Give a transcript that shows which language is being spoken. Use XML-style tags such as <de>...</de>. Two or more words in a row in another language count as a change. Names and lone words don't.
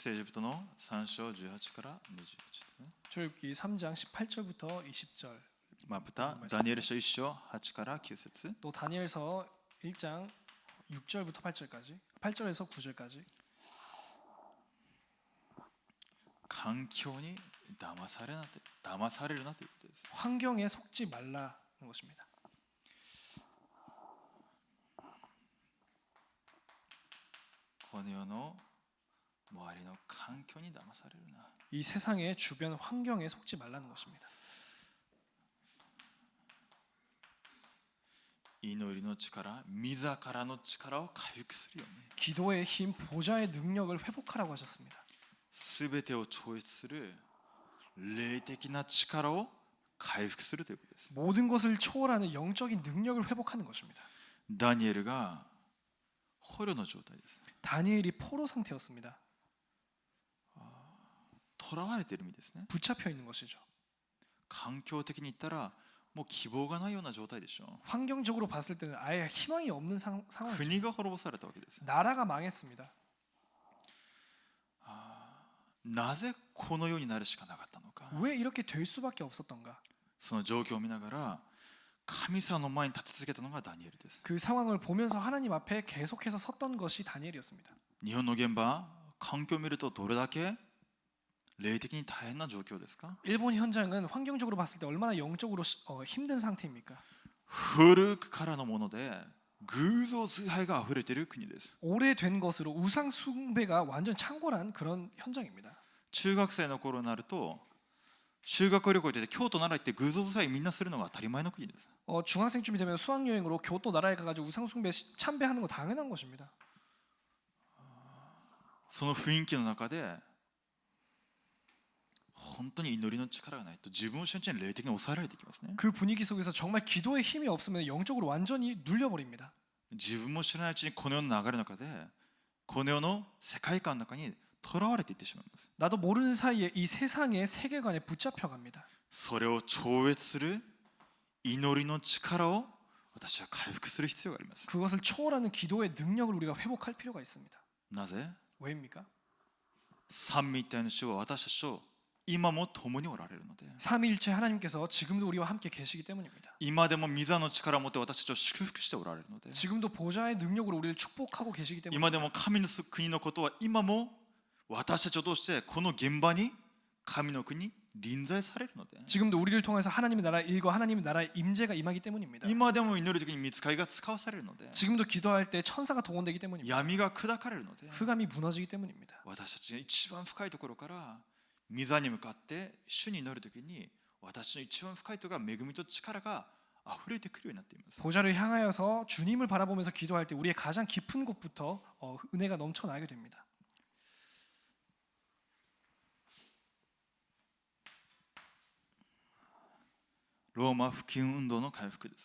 <ja>出エジプトの3章18から21ですね。</ja> <ko>출애굽기 3장 18절부터 20절.</ko> <ja>またダニエル書1章8から9節</ja> <ko>또 다니엘서 1장 6절부터 8절까지.</ko> <ja>8절에서 9절까지. 環境に騙されるなということです。</ja> <ko>환경에 속지 말라는 것입니다.</ko> <ja>この世の周りの環境に騙されるな。</ja> <ko>이 세상의 주변 환경에 속지 말라는 것입니다.</ko> <ja>祈りの力、御座からの力を回復するように。</ja> <ko>기도의 힘, 보좌의 능력을 회복하라고 하셨습니다.</ko> <ja>すべてを超越する霊的な力を回復するということです。</ja> <ko>모든 것을 초월하는 영적인 능력을 회복하는 것입니다.</ko> <ja>ダニエルが捕虜の状態です。</ja> <ko>다니엘이 포로 상태였습니다.</ko> <ja>囚われている意味ですね。</ja> <ko>붙잡혀 있는 것이죠.</ko> <ja>環境的に言ったらもう希望がないような状態でしょ</ja> <ko>환경적으로 봤을 때는 아예 희망이 없는 상황이죠.</ko> <ja>国が滅ぼされたわけです</ja> <ko>나라가 망했습니다.</ko> <ja>なぜこのようになるしかなかったのか</ja> <ko>왜 이렇게 될 수밖에 없었던가?</ko> <ja>その状況を見ながら神様の前に立ち続けたのがダニエルです</ja> <ko>그 상황을 보면서 하나님 앞에 계속해서 섰던 것이 다니엘이었습니다.</ko> <ja>日本の現場環境を見るとどれだけ霊的に大変な状況ですか</ja> <ko>일본 현장은 환경적으로 봤을 때 얼마나 영적으로 힘든 상태입니까?</ko> <ja>古くからのもので偶像崇拝が溢れている国です</ja> <ko>오래된 것으로 우상 숭배가 완전 창궐한 그런 현장입니다.</ko> <ja>中学生の頃になると修学旅行で京都奈良行って偶像崇拝みんなするのが当たり前の国です</ja> <ko>중학생쯤이 되면 수학여행으로 교토 나라에 가가지고 우상 숭배 참배하는 거 당연한 것입니다.</ko> <ja>その雰囲気の中で本当に祈りの力がないと自分を瞬間に霊的に抑えられていきますね</ja> <ko>그 분위기 속에서 정말 기도의 힘이 없으면 영적으로 완전히 눌려버립니다.</ko> <ja>自分も知らないうちにこの世の流れの中でこの世の世界観の中にとらわれていってしまいます</ja> <ko>나도 모르는 사이에 이 세상의 세계관에 붙잡혀갑니다.</ko> <ja>それを超越する祈りの力を私は回復する必要があります</ja> <ko>그것을 초월하는 기도의 능력을 우리가 회복할 필요가 있습니다.</ko> <ja>なぜ</ja> <ko>왜입니까?</ko> <ja>三位一体の主は私たちと今も共におられるので</ja> <ko>삼위일체 하나님께서 지금도 우리와 함께 계시기 때문입니다.</ko> <ja>今でも御座の力を持って私たちを祝福しておられるので</ja> <ko>지금도 보좌의 능력으로 우리를 축복하고 계시기</ko> <ja>今</ja> <ko>때문입니다.</ko> <ja>でも神の国のことは今も私たちを通してこの現場に神の国に臨在されるので</ja> <ko>지금도 우리를 통해서 하나님의 나라의 일과 하나님의 나라의 임재가 임하기 때문입니다.</ko> <ja>今でも祈る時に御使いが使わされるので</ja> <ko>지금도 기도할 때 천사가 동원되기 때문입니다.</ko> <ja>闇が砕かれるので</ja> <ko>흑암이 무너지기 때문입니다.</ko> <ja>私たちが一番深いところから御座に向かって主に祈る時に私の一番深いところが恵みと力が溢れてくるようになっています</ja> <ko>보좌를 향하여서 주님을 바라보면서 기도할 때 우리의 가장 깊은 곳부터 은혜가 넘쳐나게 됩니다.</ko> <ja>로마 福音運動の回復です</ja>